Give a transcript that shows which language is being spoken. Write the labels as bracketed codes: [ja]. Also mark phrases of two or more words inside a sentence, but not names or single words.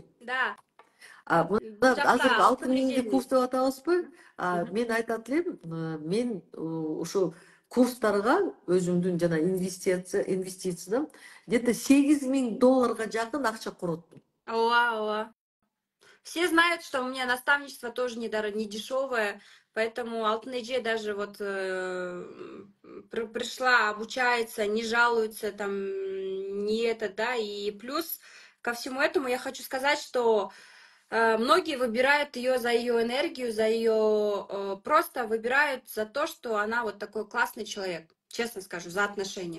[ky] Да. Мына азыркы 6.000 курс деп атабызбы? Мен айтат элем, мен ошо курстарга өзүмдүн жана инвестициядан где-то $8.000 жакын акча короттум. Ооба. [ru] Все знают, что у меня наставничество тоже не дешевое, поэтому Алтын эже даже вот пришла, обучается, не жалуется, там, не это, да, и плюс ко всему этому я хочу сказать, что многие выбирают ее за ее энергию, за ее, просто выбирают за то, что она вот такой классный человек, честно скажу, за отношения.